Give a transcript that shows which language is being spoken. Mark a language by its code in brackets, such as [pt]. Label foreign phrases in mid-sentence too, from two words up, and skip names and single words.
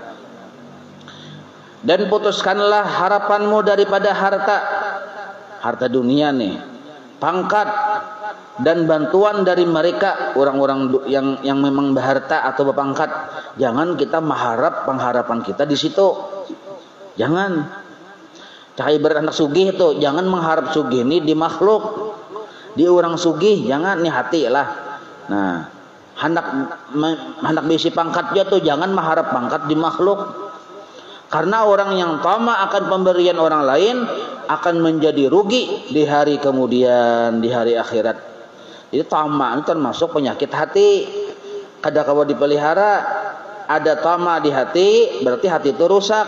[id] Dan putuskanlah harapanmu daripada harta dunia nih, pangkat dan bantuan dari mereka orang-orang yang memang berharta atau berpangkat. Jangan kita mengharap pengharapan kita di situ. Jangan. Cahaya beranak sugih itu, jangan mengharap sugih ini di makhluk, di orang sugih, jangan nih hati lah. Nah, hendak bisi pangkat tuh jangan mengharap pangkat di makhluk. Karena orang yang tamak akan pemberian orang lain akan menjadi rugi di hari kemudian, di hari akhirat. Itu tamak itu termasuk penyakit hati. [bjn] Kada kawa [id] dipelihara, ada tamak di hati, berarti hati itu rusak.